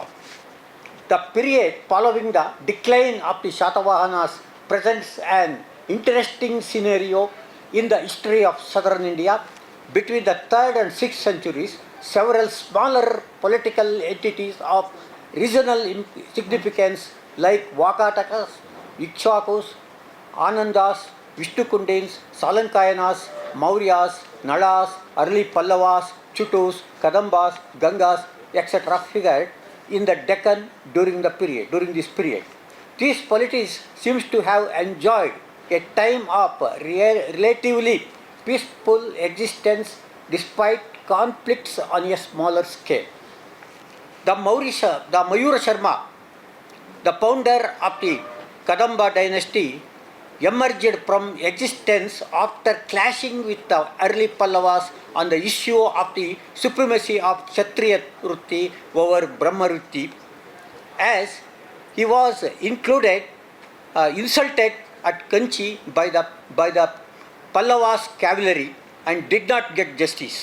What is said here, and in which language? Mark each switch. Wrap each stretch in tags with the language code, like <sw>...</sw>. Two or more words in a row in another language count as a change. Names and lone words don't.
<en>The period following the decline of the Shatavahanas presents an interesting scenario in the history of southern India. Between the 3rd and 6th centuries, several smaller political entities of regional significance like Vakatakas, Ikshvakus, Anandas, Vishtukundins, Salankayanas, Mauryas, Nalas, early Pallavas, Chutus, Kadambas, Gangas, etc. figured in the Deccan during this period. These polities seems to have enjoyed a time of relatively peaceful existence despite conflicts on a smaller scale. The Mayura Sharma, the founder of the Kadamba dynasty, emerged from existence after clashing with the early Pallavas on the issue of the supremacy of Kshatriya Vritti over Brahma Vritti, as he was insulted at Kanchi by the Pallavas cavalry and did not get justice.</en>